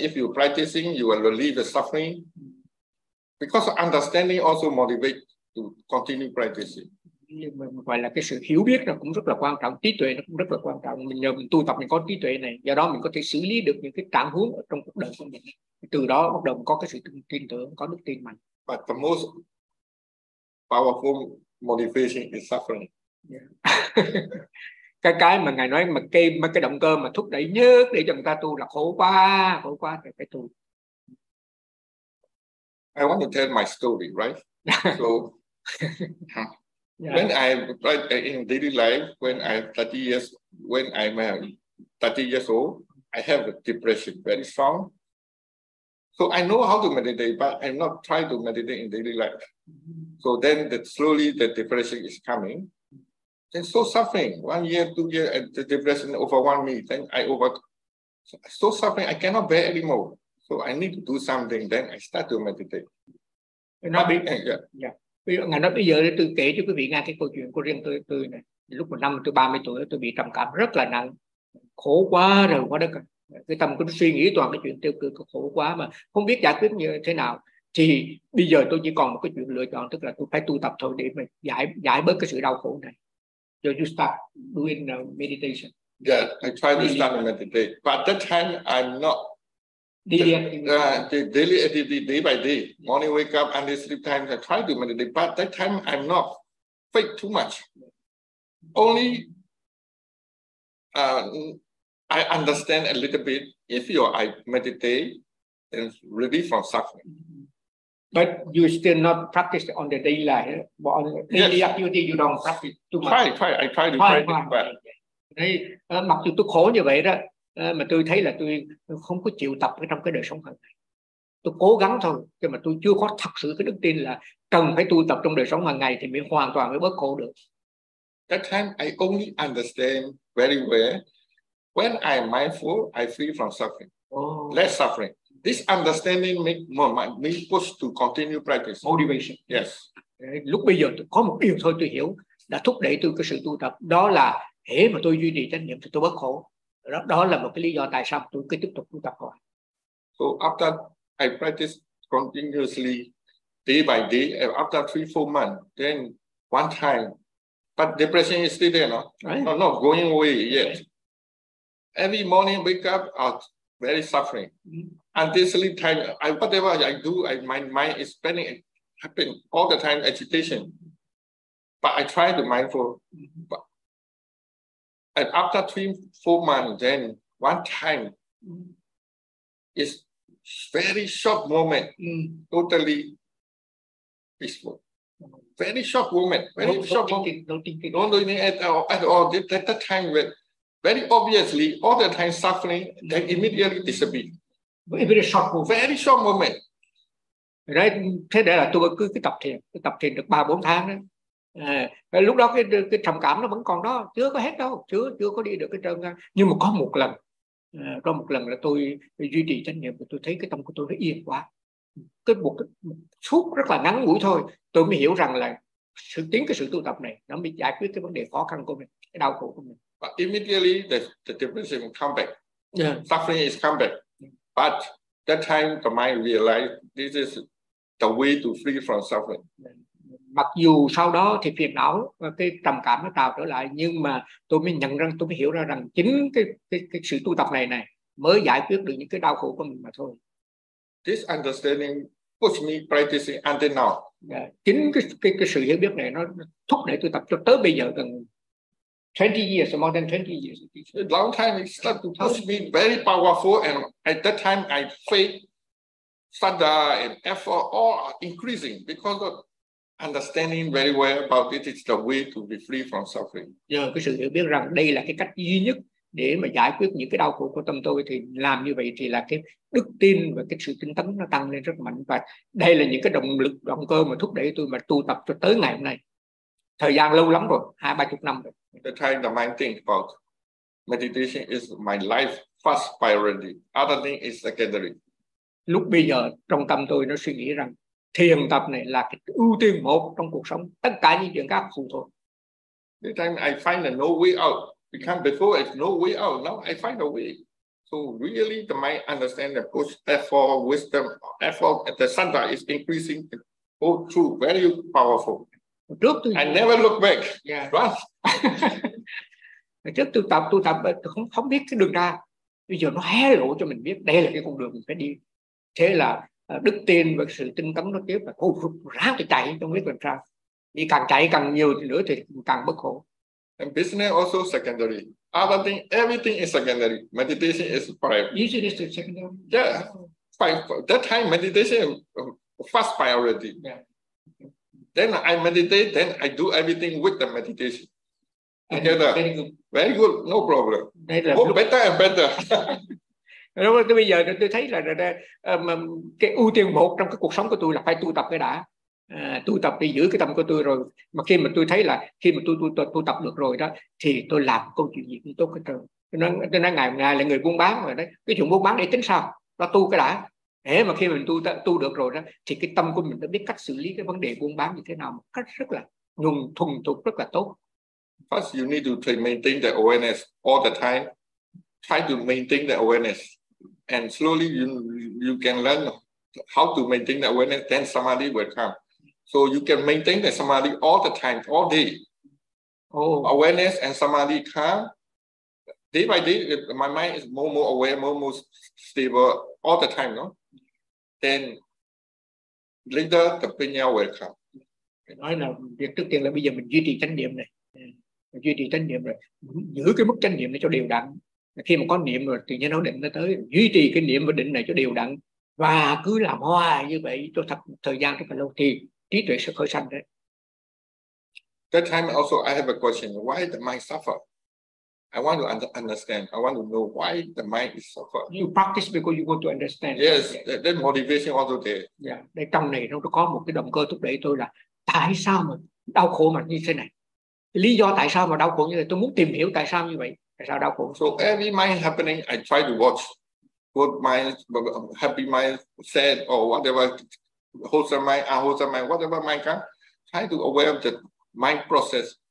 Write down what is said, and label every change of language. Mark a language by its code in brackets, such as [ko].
[en] If you practicing, you will relieve the suffering. Because understanding also motivate to continue practicing. [vi] Gọi là cái sự hiểu biết nó cũng rất là quan trọng, trí tuệ nó cũng rất là quan trọng. Mình nhờ mình tu tập mình có trí tuệ này, do đó mình có thể xử lý được những cái trạng huống ở trong cuộc đời của mình. Từ đó bắt đầu có cái sự tin tưởng, có đức tin mạnh. [en] But the most powerful motivation is suffering. [vi] cái mà ngài nói mà cái động cơ mà thúc đẩy nhất để cho người ta tu là khổ quá thì phải tu. [en] I want to tell my story, right? So yeah. When I right in daily life, when I'm 30 years, when I'm 30 years old, I have a depression very strong. So I know how to meditate, but I'm not trying to meditate in daily life. So then that slowly the depression is coming. Then so suffering. 1 year, 2 years, and the depression overwhelmed me. Then I over so suffering, I cannot bear anymore. So I need to do something. Then I start to meditate. [vi] Ngài nói bây giờ tôi kể cho quý vị nghe cái câu chuyện của riêng tôi này. Lúc mà năm tôi 30 tuổi tôi bị trầm cảm rất là nặng, khổ quá rồi quá đất. Cái tâm cứ suy nghĩ toàn cái chuyện tiêu cực, khổ quá mà không biết giải quyết như thế nào. Thì bây giờ tôi chỉ còn một cái chuyện lựa chọn, tức là tôi phải tu tập thôi để mà giải bớt cái sự đau khổ này. [en] So you start doing meditation. Yeah, I try to start meditate. But that time I'm not daily activity. Daily activity, day by day. Morning wake up and sleep time, I try to meditate, but that time I'm not fake too much. Only I understand a little bit, if you I meditate, then relieve from suffering. But you still not practice on the daily life, but on daily yes. Activity you don't practice too much. I try to practice, but [vi] mặc dù tôi khổ như vậy đó, mà tôi thấy là tôi không có chịu tập ở trong cái đời sống hàng ngày. Tôi cố gắng thôi, nhưng mà tôi chưa có thật sự cái đức tin là cần phải tu tập trong đời sống hàng ngày thì mới hoàn toàn mới bớt khổ được. [en] That time I only understand very well when I am mindful, I free from suffering, less suffering. This understanding make me push to continue practice. Motivation. Yes. [vi] Lúc bây giờ tôi có một điều thôi tôi hiểu đã thúc đẩy tôi cái sự tu tập, đó là hễ mà tôi duy trì chánh niệm thì tôi bớt khổ. Đó là một cái lý do tại sao tôi cứ tiếp tục tu tập hoài. [en] So after I practice continuously day by day, after 3-4 months, then one time, but depression is still there, no? Right. No, not going away yet. Okay. Every morning wake up, very suffering. Mm-hmm. Until sleep time, whatever I do, my mind is spending, happening all the time, agitation. But I try to mindful. Mm-hmm. But and after 3-4 months, then one time is very short moment, totally peaceful. Very short moment, very no, short thinking, moment. Don't do anything at all. At the time when very obviously all the time suffering, then immediately disappear. Very short moment. Very short moment. Right. [vi] Thế đấy là tôi cứ tập thiền được 3-4 tháng đó. À, lúc đó cái trầm cảm nó vẫn còn đó, chưa có hết đâu, chưa có đi được cái trơn. Nhưng mà có một lần là tôi duy trì chánh niệm, tôi thấy cái tâm của tôi nó yên quá. Cái một suốt rất là ngắn ngủi thôi, tôi mới hiểu rằng là sự tiến cái sự tu tập này nó mới giải quyết cái vấn đề khó khăn của mình, cái đau khổ của mình. [en] But immediately the depression come back. Yeah. Suffering is come back. But that That time the mind realized this is the way to free from suffering. [vi] Mặc dù sau đó thì phiền não và cái trầm cảm nó tạo trở lại, nhưng mà tôi mới nhận rằng, tôi mới hiểu ra rằng chính cái sự tu tập này này mới giải quyết được những cái đau khổ của mình mà thôi. [en] This understanding puts me practicing until now. Yeah. [vi] Chính cái sự hiểu biết này nó thúc đẩy tôi tập cho tới bây giờ gần [en] 20 years, more than 20 years. A long time it started to push me very powerful, and at that time I faith, sadha and effort all increasing because of understanding very well about it is the way to be free from suffering. [vi] Nhờ cái sự hiểu biết rằng đây là cái cách duy nhất để mà giải quyết những cái đau khổ của tâm tôi, thì làm như vậy thì là cái đức tin và cái sự tinh tấn nó tăng lên rất mạnh, và đây là những cái động lực, động cơ mà thúc đẩy tôi mà tu tập cho tới ngày hôm nay. Thời gian lâu lắm rồi, 20-30 năm rồi. [en] The time the mind think about meditation is my life first priority. Other thing is secondary. [vi] Lúc bây giờ trong tâm tôi nó suy nghĩ rằng thiền tập này là cái ưu tiên một trong cuộc sống, tất cả những chuyện khác phụ thuộc. [en] The time I find no way out. Become before it's no way out. Now I find a way. So really the mind understand the push, effort, wisdom, effort at the center is increasing. All true, very powerful. [vi] Trước tôi [en] I never look back. Yeah. [vi] Trước tôi tập tôi không biết cái đường ra. Bây giờ nó hé lộ cho mình biết đây là cái con đường mình phải đi. Thế là đức tin và sự tinh tấn nó tiếp, và ráng thì chạy, không biết làm sao. Vì càng chạy càng nhiều nữa thì càng bất khổ. [en] And business also secondary. Other thing, everything is secondary. Meditation is primary. Usually it's secondary. Yeah. That time meditation first priority. Yeah. Then I meditate, then I do everything with the meditation. Together. Very good, no problem. Better and better. [vi] Đúng rồi, bây giờ tôi thấy là cái ưu tiên một trong cái cuộc sống của tôi là phải tu tập cái đã. Tu tập để giữ cái tâm của tôi rồi. Mà khi mà tôi thấy là khi mà tôi tập được rồi đó, thì tôi làm câu chuyện gì cũng tốt hết trơn. Tôi nói ngày là người buôn bán rồi đấy. Cái chuyện buôn bán để tính sao? Là tu cái đã. Thế mà khi mình tu được rồi đó, thì cái tâm của mình đã biết cách xử lý cái vấn đề buôn bán như thế nào một cách rất là nhuần thuần thục, rất là tốt. [en] First, you need to try maintain the awareness all the time. Try to maintain the awareness, and slowly you can learn how to maintain the awareness. Then samadhi will come. So you can maintain the samadhi all the time, all day. Oh. Awareness and samadhi come day by day. My mind is more aware, more stable all the time, no? Then later the pinya will come. [vi] Nói là việc trước tiên là bây giờ mình duy trì chánh niệm này, mình duy trì chánh niệm rồi giữ cái mức chánh niệm này cho đều đặn. Khi mà có niệm rồi tự nhiên nó định nó tới, duy trì cái niệm và định này cho đều đặn và cứ làm hoài như vậy cho thật thời gian rất là lâu thì trí tuệ sẽ khởi sanh đấy. [en] That time also I have a question: why the mind suffer? I want to understand. I want to know why the mind is suffering. You practice because you want to understand. Yes, yeah. That motivation also there. [vi] Yeah, đây trong này nó có một cái động cơ thúc đẩy tôi là tại sao mà đau khổ mà như thế này. Lý do tại sao mà đau khổ như thế này, tôi muốn tìm hiểu tại sao như vậy, tại sao đau khổ. [en] So every mind happening, I try to watch good mind, happy mind, sad or whatever, wholesome mind, unwholesome mind, whatever mind can, try to aware of the mind process.